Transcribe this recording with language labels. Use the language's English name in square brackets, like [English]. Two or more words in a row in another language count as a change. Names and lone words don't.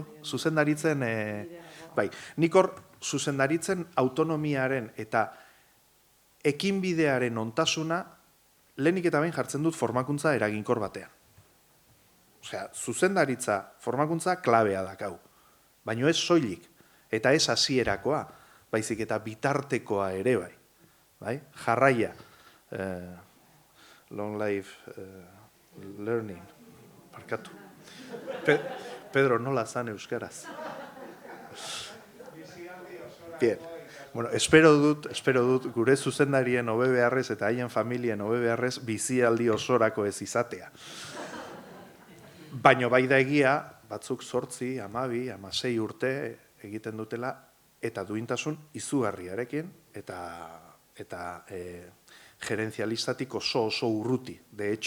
[Basque] Zuzendaritzen, bai, nik hor zuzendaritzen autonomiaren eta ekinbidearen ontasuna lehenik eta behin jartzen dut formakuntza eraginkor batean. Osea, zuzendaritza formakuntza klabea dakau, baino ez soilik, eta ez hasierakoa, baizik eta bitartekoa ere bai? Jarraia, [English] long life learning, [Basque] barkatu. Pedro, nola zan euskaraz? Bien. Bueno, espero dut gure zuzendarien hobe beharrez eta haien familien hobe beharrez bizialdi osorako ez izatea. Baino bai da egia, batzuk 8, 12, 16 urte egiten dutela eta duintasun izugarriarekin eta gerenzialistatik oso urruti, [Spanish] de hecho.